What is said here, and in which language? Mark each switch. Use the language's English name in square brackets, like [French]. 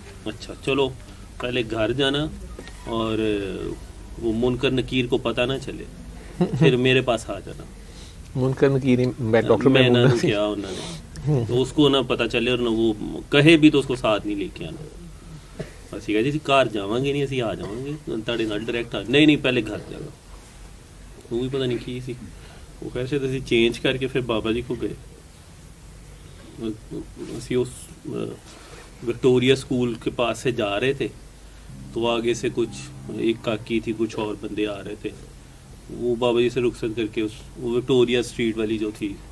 [Hindi] अच्छा चलो पहले घर जाना और वो मुनकर नकीर को पता ना चले। फिर मेरे पास आ जाना। मुनकर नकीर मैं डॉक्टर मैं महमूद ना क्या उन्होंने तो उसको ना पता चले और ना वो कहे भी तो उसको साथ नहीं लेके आना। [Punjabi] ਅਸੀਂ ਕਹਿੰਦੇ ਸੀ ਘਰ ਜਾਵਾਂਗੇ ਨਹੀਂ ਅਸੀਂ ਆ ਜਾਵਾਂਗੇ ਤੁਹਾਡੇ ਨਾਲ ਡਾਇਰੈਕਟ ਨਹੀਂ ਨਹੀਂ ਪਹਿਲੇ ਘਰ ਜਾਣਾ। ਉਹ ਵੀ ਪਤਾ ਨਹੀਂ ਕੀ ਸੀ ਉਹ [Hindi] कैसे तो चेंज करके फिर बाबा जी को गए। ਅਸੀਂ उस विक्टोरिया स्कूल के पास से जा रहे थे तो आगे से कुछ एक काकी थी कुछ और बंदे आ रहे थे वो बाबा जी से रुखसत करके उस वो विक्टोरिया स्ट्रीट वाली जो थी